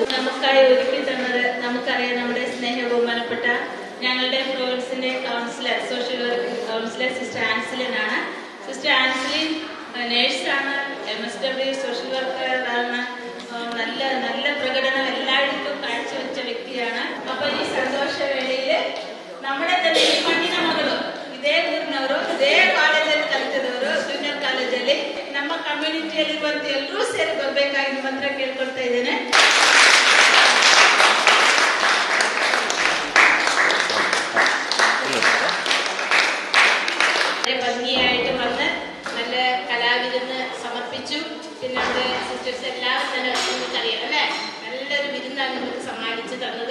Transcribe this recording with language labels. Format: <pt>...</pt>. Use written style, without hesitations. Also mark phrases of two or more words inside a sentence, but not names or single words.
<ml>നമുക്കായി ഒരുക്കി തന്നത് നമുക്കറിയാം നമ്മുടെ സ്നേഹബഹുമാനപ്പെട്ട ഞങ്ങളുടെ പ്രോവിൻസിന്റെ കൗൺസിലർ, സോഷ്യൽ വർക്ക് കൗൺസിലർ സിസ്റ്റർ ആൻസിലിനാണ്. സിസ്റ്റർ ആൻസിലിൻ നേഴ്സാണ്, MSW സോഷ്യൽ വർക്കറാണ്. നല്ല പ്രകടനം എല്ലായിടത്തും കാഴ്ചവെച്ച വ്യക്തിയാണ്. അപ്പൊ ഈ സന്തോഷവേളയിൽ നമ്മുടെ തന്നെ</ml> <kn>ಈ ಮಣ್ಣಿನ ಮಗಳು, ಇದೇ ಊರಿನವರು, ಇದೇ ಕಾಲೇಜಲ್ಲಿ ಕಲಿತಿದವರು, ಜೂನಿಯರ್ ಕಾಲೇಜಲ್ಲಿ ನಮ್ಮ ಕಮ್ಯುನಿಟಿಯಲ್ಲಿ ಬಂದು ಎಲ್ಲರೂ ಸೇರಿ ಬರ್ಬೇಕಾಗಿ ನಿಮ್ಮ ಹತ್ರ ಕೇಳ್ಕೊಳ್ತಾ ಇದ್ದೇನೆ.</kn> <ml>ഭംഗിയായിട്ട് വന്ന് നല്ല കലാവിരുന്ന് സമർപ്പിച്ചു. പിന്നെ അവിടെ സിസ്റ്റേഴ്സ് എല്ലാവരും തന്നെ നിങ്ങൾക്കറിയാം അല്ലേ, നല്ലൊരു വിരുന്നാണ് നിങ്ങൾക്ക് സമ്മാനിച്ചു തന്നത്.</ml>